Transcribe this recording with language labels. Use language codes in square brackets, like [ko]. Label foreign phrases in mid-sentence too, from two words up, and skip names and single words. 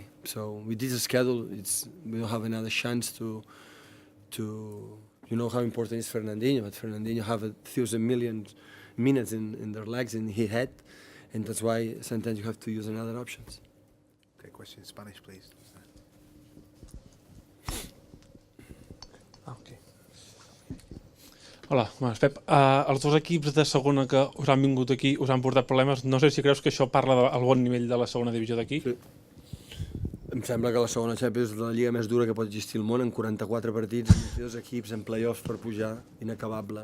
[en] So with this schedule, we don't have another chance to you know how important is Fernandinho. But Fernandinho have 1,000 million minutes in their legs in his head, and that's why sometimes you have to use another options. Okay, question in Spanish, please. Okay. [ca] Hola, bones, Pep. Els dos equips de segona que us han vingut aquí us han portat problemes. No sé si creus que això parla del bon nivell de la segona divisió d'aquí. Sí. Em sembla que la segona Champions és la lliga més dura que pot existir al món, en 44 partits, amb 2 equips en play-offs per pujar, inacabable.